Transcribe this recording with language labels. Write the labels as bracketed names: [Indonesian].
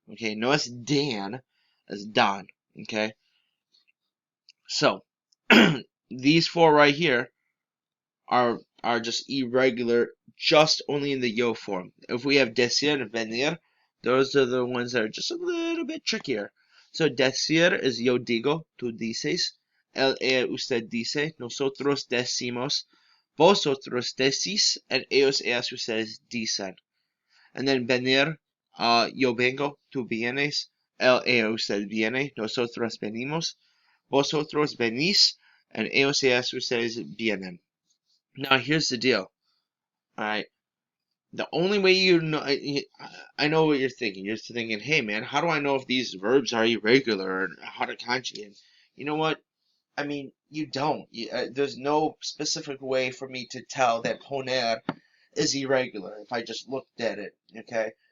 [Spanish] Okay, no es dan, es dan. [English] Okay, so these four right here are just irregular, just only in the yo form. If we have decir and venir, those are the ones that are just a little bit trickier. [Spanish] So decir is yo digo, tú dices, él, ella, usted dice, nosotros decimos, vosotros decís, and ellos, ellas, ustedes dicen. And then venir, yo vengo, tú vienes, él, ella, usted viene, nosotros venimos, vosotros venís, and ellos, ellas, ustedes vienen. [English] Now here's the deal. Alright. The only way you know, I know what you're thinking. You're thinking, hey man, how do I know if these verbs are irregular or how to conjugate? You know what? I mean, you don't. There's no specific way for me to tell that poner is irregular if I just looked at it. Okay?